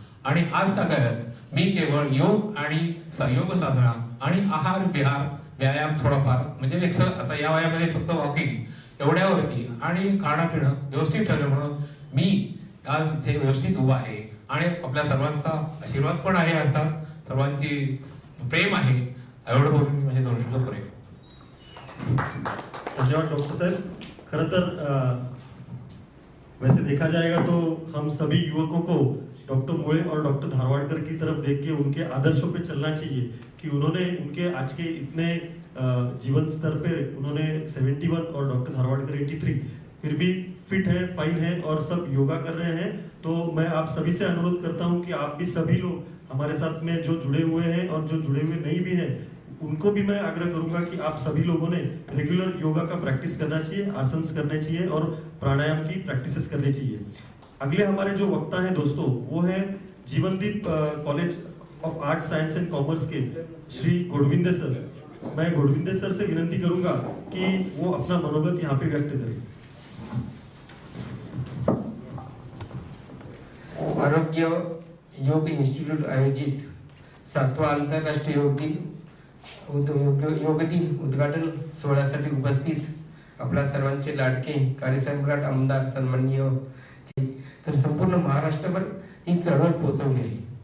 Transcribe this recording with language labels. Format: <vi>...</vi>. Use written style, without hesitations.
<mr>आणि आज काळात मी केवळ योग आणि योग साधना आणि आहार विहार व्यायाम थोडाफार म्हणजे आता या वयामध्ये फक्त वॉकिंग एवढ्यावरती आणि खाणं पिणं व्यवस्थित ठेवल्यामुळं मी आज इथे व्यवस्थित उभा आहे आणि आपल्या सर्वांचा आशीर्वाद पण आहे, अर्थात सर्वांची प्रेम आहे. एवढं बोलून मी म्हणजे 2 शब्द करेन.</mr> <hi>धन्यवाद डॉक्टर साहब.</hi> <mr>खरं तर</mr> <hi>वैसे देखा जाएगा तो हम सभी युवकों को डॉक्टर मुळे और डॉक्टर धारवाड़कर की तरफ देख के उनके आदर्शों पे चलना चाहिए कि उन्होंने उनके आज के इतने जीवन स्तर पे उन्होंने 71 और डॉक्टर धारवाड़कर 83, फिर भी फिट है, फाइन है और सब योगा कर रहे हैं. तो मैं आप सभी से अनुरोध करता हूं कि आप भी सभी लोग हमारे साथ में जो जुड़े हुए हैं और जो जुड़े हुए नहीं भी हैं उनको भी मैं आग्रह करूंगा कि आप सभी लोगों ने रेगुलर योगा का प्रैक्टिस करना चाहिए, आसन्स करने चाहिए और प्राणायाम की प्रैक्टिसेस करनी चाहिए. अगले हमारे जो वक्ता हैं दोस्तों वो है जीवनदीप college of art science and commerce के श्री गोडविंदे सर. मैं गोडविंदे सर से विनंती करूंगा कि वो अपना मनोगत यहाँ पे व्यक्त करें.</hi> <mr>आरोग्य योग इंस्टिट्यूट आयोजित 7वा आंतरराष्ट्रीय योग दिन उद्घाटन सोहळ्यासाठी उपस्थित आपल्या सर्वांचे लाडके कार्यसम्राट आमदार सन्माननीय तर संपूर्ण महाराष्ट्रभर ही चळवळ पोहोचवली आहे.</mr>